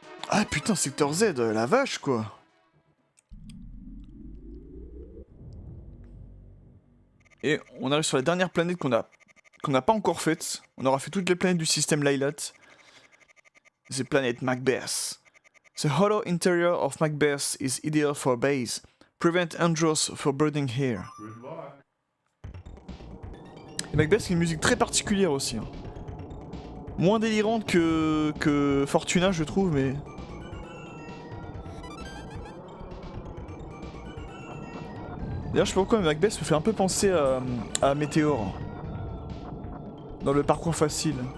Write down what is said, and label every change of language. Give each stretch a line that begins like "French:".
French: Ah putain, secteur Z, la vache quoi. Et on arrive sur la dernière planète qu'on n'a pas encore faite. On aura fait toutes les planètes du système Lylat. C'est planète Macbeth.
English: The hollow interior of Macbeth is ideal for base. Prevent Andros from breeding here.
French: Et Macbeth, c'est une musique très particulière aussi. Hein. Moins délirante que Fortuna, je trouve, mais... D'ailleurs, je sais pas pourquoi, mais Macbeth me fait un peu penser à Météor. Dans le parcours facile.